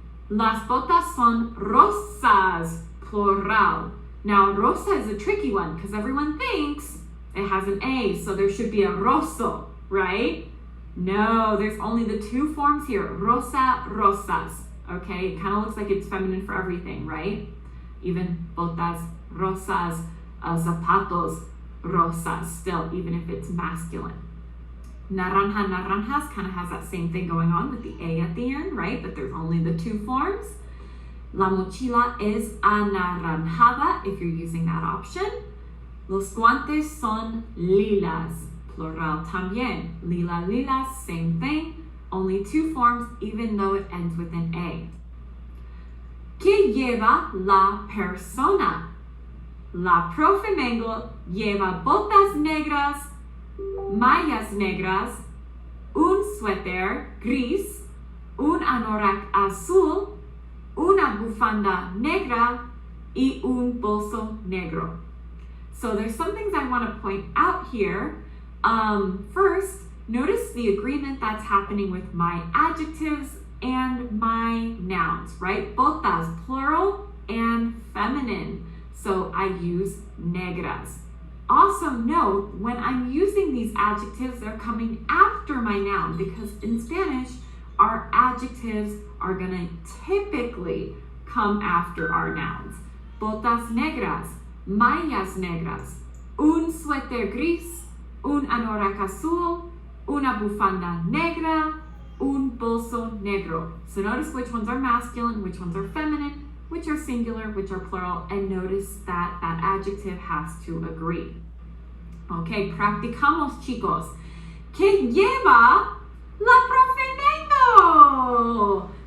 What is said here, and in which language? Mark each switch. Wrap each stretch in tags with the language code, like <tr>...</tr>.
<es>Las botas son rosas, plural.</es> <en>Now, rosa is a tricky one because everyone thinks it has an A, so there should be a roso, right? No, there's only the 2 forms here, rosa, rosas. Okay, it kind of looks like it's feminine for everything, right? Even botas, rosas, zapatos, rosas, still, even if it's masculine. Naranja, naranjas kind of has that same thing going on with the A at the end, right? But there's only the 2 forms.</en> <es>La mochila es anaranjada</es> <en>if you're using that option.</en> <es>Los guantes son lilas, plural también.</es> <en>Lila, lilas, same thing. Only 2 forms, even though it ends with an A.</en> <es>¿Qué lleva la persona? La profe Mengle lleva botas negras, mallas negras, un suéter gris, un anorak azul, una bufanda negra, y un bolso negro.</es> <en>So there's some things I want to point out here. First, notice the agreement that's happening with my adjectives and my nouns, right? Botas, plural and feminine. So I use negras. Also note, when I'm using these adjectives, they're coming after my noun because in Spanish, our adjectives are gonna typically come after our nouns.</en> <es>Botas negras, mallas negras, un suéter gris, un anorak azul, una bufanda negra, un bolso negro.</es> <en>So notice which ones are masculine, which ones are feminine, which are singular, which are plural, and notice that that adjective has to agree.</en> <es>Okay, practicamos, chicos. ¿Qué lleva la profe Mengle?</es>